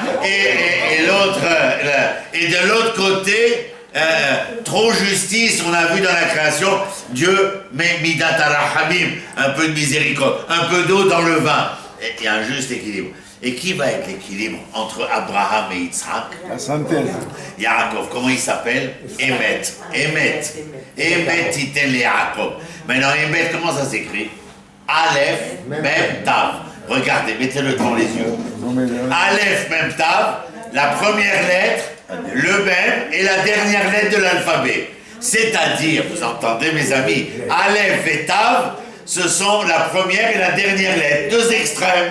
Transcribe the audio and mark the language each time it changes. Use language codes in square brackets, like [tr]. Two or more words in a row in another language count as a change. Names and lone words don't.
[fr] Et l'autre, et de l'autre côté, trop justice, on a vu dans la création, Dieu met [he] מדת הרחמים, [fr] un peu de miséricorde, un peu d'eau dans le vin. Il y a un juste équilibre. Et qui va être l'équilibre entre Abraham et Yitzhak? La synthèse. Yaakov, comment il s'appelle? [he] אמת. אמת. אמת תתן ליעקב. [fr] Maintenant, Emet, comment ça s'écrit? [he] אלף, מם, תו. [fr] Regardez, mettez-le devant les yeux. [he] אלף, מם, תו, [fr] la première lettre, le Mem et la dernière lettre de l'alphabet. C'est-à-dire, vous entendez mes amis, Aleph et Tav, ce sont la première et la dernière lettre, deux extrêmes.